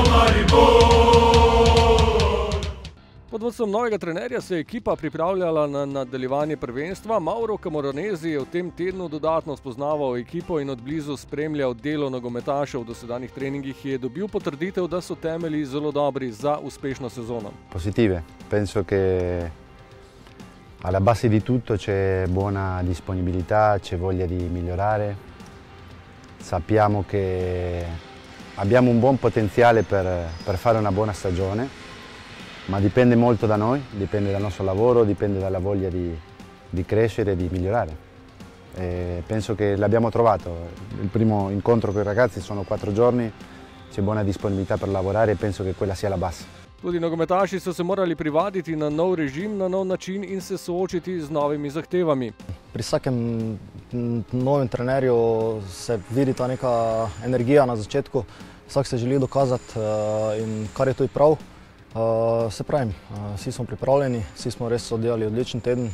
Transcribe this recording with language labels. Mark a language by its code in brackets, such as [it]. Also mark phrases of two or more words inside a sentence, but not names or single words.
[sl] Pod vodstvom novega trenerja se je ekipa pripravljala na nadaljevanje prvenstva. Mauro Camoranesi je v tem tednu dodatno spoznaval ekipo in od blizu spremljal delo nogometašev v dosedanjih treningih. Je dobil potrditev, da so temelji zelo dobri za uspešno sezono. [it] Positive. Penso che alla base di tutto c'è buona disponibilità, c'è voglia di migliorare. Sappiamo che abbiamo un buon potenziale per fare una buona stagione, ma dipende molto da noi, dipende dal nostro lavoro, dipende dalla voglia di crescere e di migliorare. E penso che l'abbiamo trovato. Il primo incontro con i ragazzi sono 4 giorni, c'è buona disponibilità per lavorare e penso che quella sia la base. [sl] Tudi nogometaši so se morali privaditi na nov režim, na nov način in se soočiti z novimi zahtevami. Pri vsakem novem trenerju se vidi ta neka energija na začetku, vsak se želi dokazati in kar je tudi prav. Se pravim, vsi smo pripravljeni, vsi smo res oddelali odličen teden.